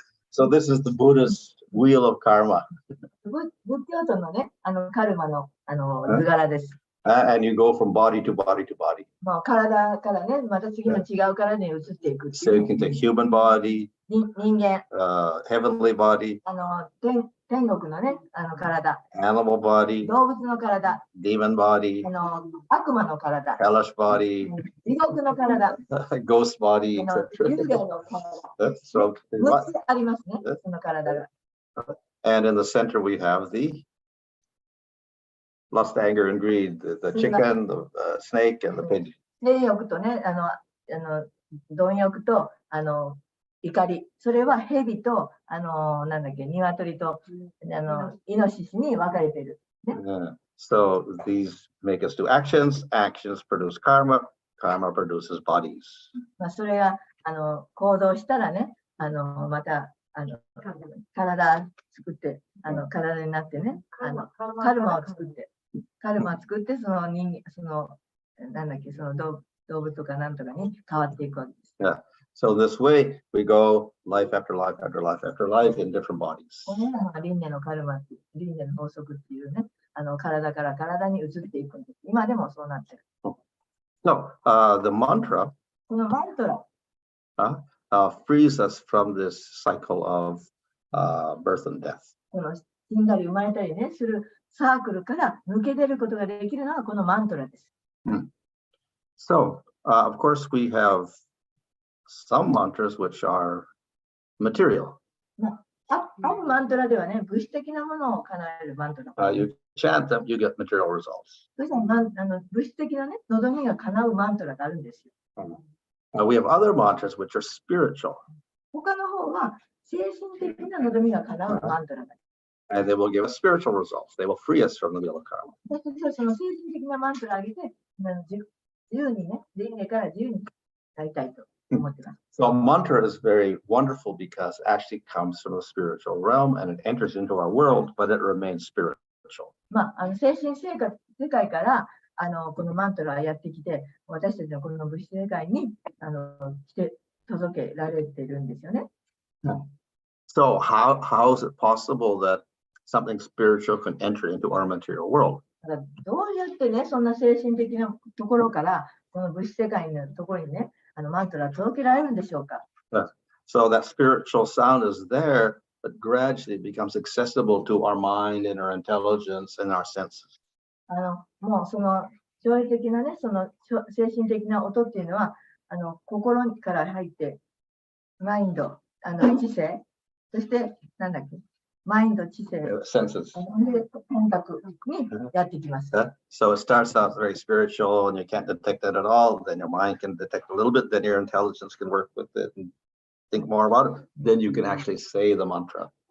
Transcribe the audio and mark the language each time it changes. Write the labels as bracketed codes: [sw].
[en] So this is the Buddhist wheel of karma. [ja] 仏教徒のね、カルマの、図柄です。 [en] And you go from body to body to body. [ja] まあ、体からね、また次の違う体に移っていくってい So う [en] you can take human body, [ja] 人間、 [en] heavenly body, [ja] 天国のね、体、 [en] animal body, [ja] 動物の体、 [en] demon body, [ja] 悪魔の体、 [en] hellish body, [ja] 地獄の体、 [en] ghost body, [ja] 幽 [en] etc. [ja] 霊の体、 So, 6つありますね、その体が。 [en] and in the center we have the lust, anger, and greed, the chicken, the snake, and the pigeon. [ja] 性欲とね、貪欲と、怒り、それは蛇と、なんだっけ、鶏と、イノシシに分かれている。 [en] So these make us do actions. Actions produce karma. Karma produces bodies. [ja] まあ、それが、行動したらね、また、体作って、体になってね、カルマを作って、その人間、なんだっけ、その動物とかなんとかに変わっていくわけです。 Yeah. [en] So this way we go life after life after life after life in different bodies. [ja] これが輪廻のカルマっていう、輪廻の法則っていうね、体から体に移っていくんです。今でもそうなってる。 [en] So the mantra [ja] このマントラ、 [en] frees us from this cycle of birth and death. [ja] この死んだり生まれたりね、するサークルから抜け出ることができるのはこのマントラです。 [en] So, of course, we have some mantras which are material. [ja] あるマントラではね、物質的なものを叶えるマントラ。 [en] You chant them, you get material results. [ja] そして物質的なね、望みが叶うマントラがあるんですよ。 [en] We have other mantras which are spiritual. [ja] 他の方は精神的な望みが叶うマントラが。 [en] And they will give us spiritual results. They will free us from the wheel of karma. [ja] その精神的なマントラを上げて、自由にね、輪廻から自由になりたいと思ってます。 [en] So a mantra is very wonderful because it actually comes from the spiritual realm and it enters into our world, but it remains spiritual. [ja] 精神世界からこのマントラがやってきて、私たちのこの物質世界に来て届けられてるんですよね。 [en] So how is it possible that something spiritual can enter into our material world? [ja] どうやってね、そんな精神的なところから、この物質世界のところにね、マントラが届けられるんでしょうか。 [en] So that spiritual sound is there, but gradually becomes accessible to our mind and our intelligence and our senses. [ja] もうその超越的なね、その精神的な音っていうのは、心から入って、マインド、知性、そして、なんだっけ、マインド、知性、 [en] senses. [ja] 感覚にやってきます。 [en] So it starts out very spiritual and you can't detect that at all. Then your mind can detect a little bit, then your intelligence can work with it and think more about it. Then you can actually say the mantra.